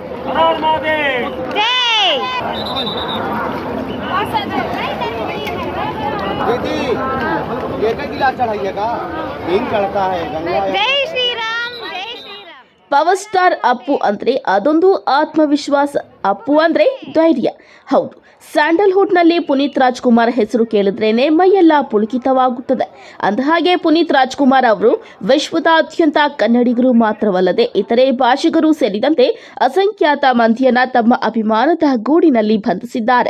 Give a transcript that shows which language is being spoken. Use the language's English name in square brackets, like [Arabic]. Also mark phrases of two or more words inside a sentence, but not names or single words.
[Hindi] जय दीदी ये का गिलास चढ़ाइएगा दिन चढ़ता है गंगा जय श्री राम जय श्री राम [Kannada] ಪವರ್ ಸ್ಟಾರ್ ಅಪ್ಪು ಅಂದ್ರೆ ಅದೊಂದು ಆತ್ಮವಿಶ್ವಾಸ. ಅಪ್ಪು ಅಂದ್ರೆ ಧೈರ್ಯ. ಹೌದು, ಸ್ಯಾಂಡಲ್ವುಡ್ನಲ್ಲಿ ಪುನೀತ್ ರಾಜ್ಕುಮಾರ್ ಹೆಸರು ಕೇಳಿದ್ರೇನೆ ಮೈಯೆಲ್ಲ ಪುಳಕಿತವಾಗುತ್ತದೆ. ಅಂದಹಾಗೆ ಪುನೀತ್ ರಾಜ್ಕುಮಾರ್ ಅವರು ವಿಶ್ವದಾದ್ಯಂತ ಕನ್ನಡಿಗರು ಮಾತ್ರವಲ್ಲದೆ ಇತರೆ ಭಾಷಿಗರು ಸೇರಿದಂತೆ ಅಸಂಖ್ಯಾತ ಮಂದಿಯನ್ನ ತಮ್ಮ ಅಭಿಮಾನದ ಗೂಡಿನಲ್ಲಿ ಬಂಧಿಸಿದ್ದಾರೆ.